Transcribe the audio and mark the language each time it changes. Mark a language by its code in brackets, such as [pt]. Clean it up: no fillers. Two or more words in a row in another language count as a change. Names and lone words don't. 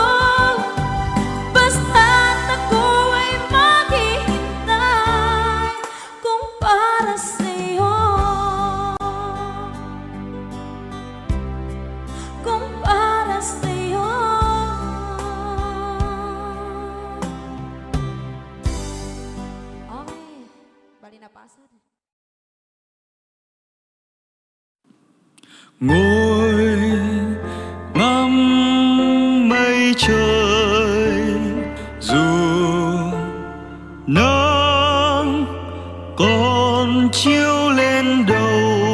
[tl] Basta't ako ay maghihintay kung para sa'yo. Kung para sa'yo. Okay, bali na pasad. [vi] Ngồi ngắm mây trời, dù nắng còn chiếu lên đầu,